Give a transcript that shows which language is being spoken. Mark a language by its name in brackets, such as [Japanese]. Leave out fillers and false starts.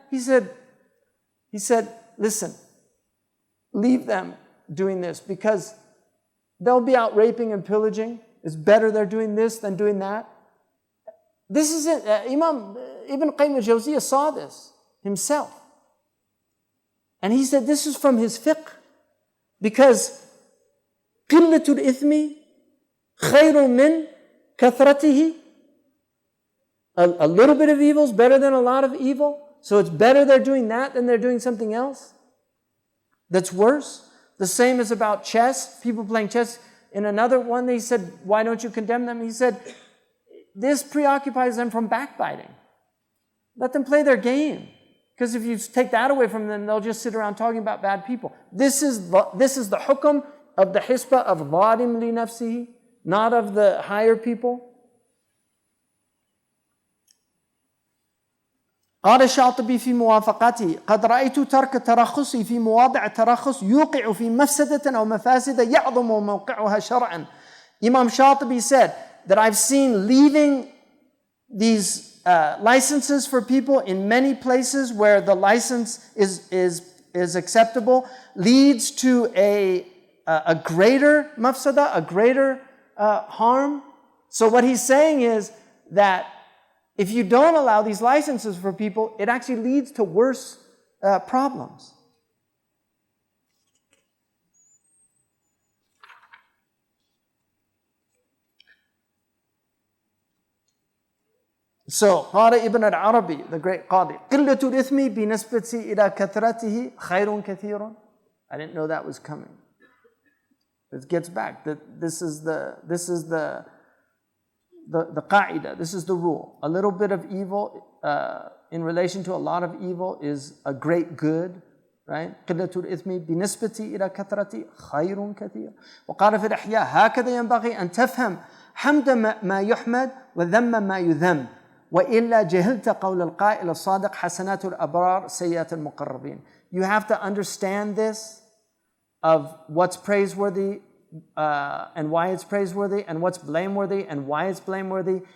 [English] He said, listen, leave them doing this because they'll be out raping and pillaging. It's better they're doing this than doing that. This is it. Imam Ibn Qayyim al-Jawziyah saw this himself. And he said this is from his fiqh. [Arabic] Because قِلَّةُ الْإِثْمِ خَيْرٌ مِّن كَثْرَتِهِ. [English] A little bit of evil is better than a lot of evil. So it's better they're doing that than they're doing something else that's worse. The same is about chess. People playing chess. In another one, they said, why don't you condemn them? He said, this preoccupies them from backbiting. Let them play their game. Because if you take that away from them, they'll just sit around talking about bad people. This is the hukum of the hisbah of zalim li nafsihi, not of the higher people. [Arabic] قال الشاطبي في موافقته قد رأيت ترك ترخصي في مواضع الترخص يوقع في مفسدة أو مفاسد يعظم موقعها شرعا. [English] Imam Shatibi said that I've seen leaving these licenses for people in many places where the license is acceptable leads to a greater mafsada, a greater harm. So what he's saying is that if you don't allow these licenses for people, it actually leads to worse problems. [Arabic] So, قال Ibn al-Arabi, [English] the great Qadi, [Arabic] قِلَّةُ الْإِثْمِ بِنَسْبَةِ إِلَى كَثْرَتِهِ خَيْرٌ كَثِيرٌ. [English] I didn't know that was coming. It gets back. This is the qaida, this is the rule. A little bit of evil in relation to a lot of evil is a great good, right? [Arabic] قِلَّةُ الْإِثْمِ بِنَسْبَةِ إِلَى كَثْرَتِهِ خَيْرٌ كَثِيرٌ. وقال في الإحياء هكذا ينبغي أن تفهم حمد ما يحمد وذم ما يذم وإلا جهلت قول القائل الصادق حسنات الأبرار سيئات المقربين. [English] You have to understand this of what's praiseworthy and why it's praiseworthy, and what's blameworthy and why it's blameworthy.